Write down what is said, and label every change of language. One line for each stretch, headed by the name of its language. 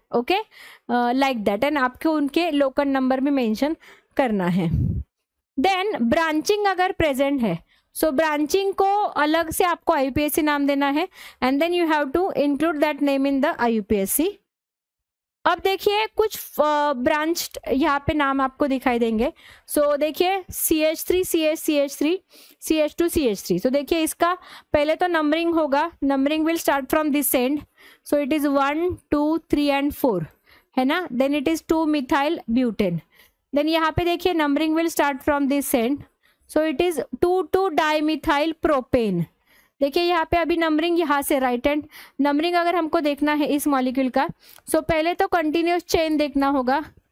Hindi: Okay, like that, and आपको उनके local number भी मेंशन करना है. देन ब्रांचिंग अगर प्रेजेंट है, सो ब्रांचिंग को अलग से आपको IUPAC नाम देना है,
English: And then you have to include that name in the IUPAC.
Hindi: अब देखिए कुछ ब्रांच यहाँ पे नाम आपको दिखाई देंगे. सो देखिए CH3 CH CH3 CH2 CH3. सो देखिए इसका पहले तो नंबरिंग होगा.
English: Numbering will start from this end. So it is 1 2 3 and 4, है ना. Then it is 2 methyl butane. Then
Hindi: यहाँ पे देखिए
English: Numbering will start from this end. So it is 2 dimethyl propane.
Hindi: देखिए यहाँ पे अभी नंबरिंग यहाँ से राइट हैंड नंबरिंग अगर हमको देखना है इस मॉलिक्यूल का, सो पहले तो कंटिन्यूस चेन देखना होगा.